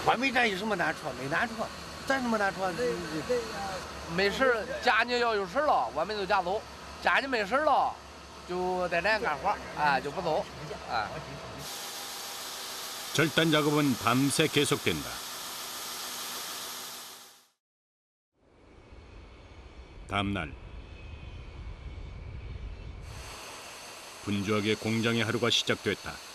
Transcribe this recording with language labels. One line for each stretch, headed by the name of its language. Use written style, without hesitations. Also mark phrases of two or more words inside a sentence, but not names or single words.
Chinese: 环卫站有什么难处？没难处，真什么难处？没事儿，家里要有事儿了，我们就家走；家里没事儿了，就在那干活，哎，就不走，哎。
Korean: 절단 작업은 밤새 계속된다. 다음날 분주하게 공장의 하루가 시작됐다.